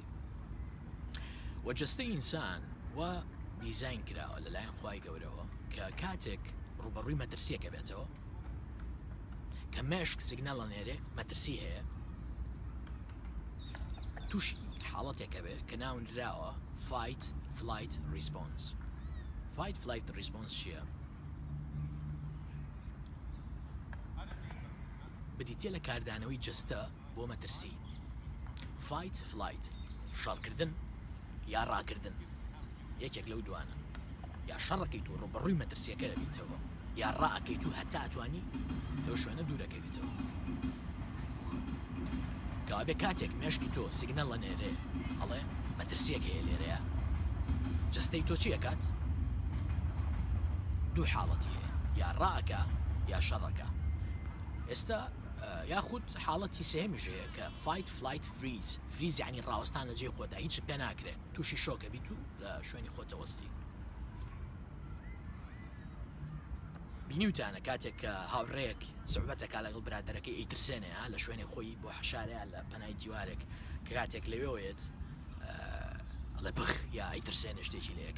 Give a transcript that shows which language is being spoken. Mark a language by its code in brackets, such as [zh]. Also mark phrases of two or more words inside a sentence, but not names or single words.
[ckb] و جەستەی ئینسان و دیزاین کراوە لەلایەن خوای گەورەوە کە کاتێک ڕوبەڕووی مەترسیەکە بێتەوە کە مێشک سیگنەڵە نێرێ مەترسی هەیە، تووشی حاڵەتێکە بێ کە ناونراوە [en] fight flight response. fight flight response چییە؟ [ckb] بریتە لە کاردانەوەی جستە بۆ مەترسی. [en] fight flight [ckb] شەڕکردن یا ڕاکردن، یەکێک لەو دوانە. یا شەڕەکەیت و ڕوبەڕووی مەترسیەکە دەبیتەوە، یا ڕائەکەیت و هەتا ئەتوانی لەو شوێنە دوورەکەویتەوە. کەوابێ کاتێک مێشکی تۆ سیگنەڵە نێرێ ئەڵێ مەترسیەک هەیە لێرەیە، جستەی تۆ چی ئەکات؟ دوو حاڵەتی هەیە، یا ڕائەکە یا شەڕەکە. ئێستا یاخود حاڵەتی سێهەمیش هەیە کە [en] fight flight freeze. [ckb] freeze یعنی ڕاوەستان لە جێی خۆدا، هیچ پێ ناکرێت، تووشی شۆکە بیت و لە شوێنی خۆتەوەستی. بینیوتانە کاتێک کە هاوڕێک سعوبەتەکە لەگەڵ برادەرەکەی ئەیترسێنێ لە شوێنی خۆی بۆ حەشارەیە لە پەنای دیوارێک کە کاتێک لەوێوێت ئەڵێ بخ یا ئەیترسێنێ شتێکی لەیەکە.